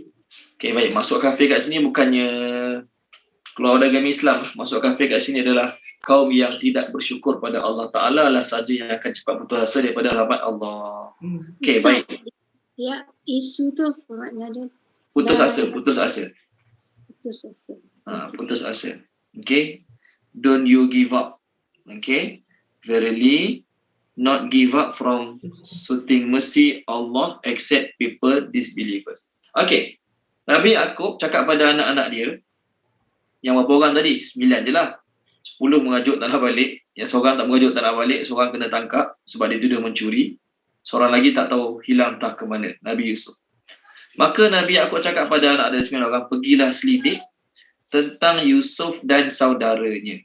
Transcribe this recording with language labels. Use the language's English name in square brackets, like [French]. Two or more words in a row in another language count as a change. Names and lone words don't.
[Malay] Okey, baik. Masuk kafir kat sini bukannya keluar dari agama Islam. Masuk kafir kat sini adalah kaum yang tidak bersyukur pada Allah Ta'ala lah saja yang akan cepat putus asa daripada rahmat Allah. Okey, Ustaz, baik. ya isu tu makna dia Putus dah asa, putus asa. putus asa. Putus asa. [English] Okay. Don't you give up. Okay. Verily, not give up from seeking mercy Allah except people disbelievers. Okay. [Malay] Nabi Yaqub cakap pada anak-anak dia, yang berapa orang tadi? 9 je lah. 10 mengajuk tak nak balik. Yang seorang tak mengajuk tak nak balik, seorang kena tangkap sebab dia tuduh mencuri. Seorang lagi tak tahu hilang entah ke mana. Nabi Yusuf. Maka Nabi Yaqub cakap pada anak dia 9 orang, pergilah selidik tentang Yusuf dan saudaranya.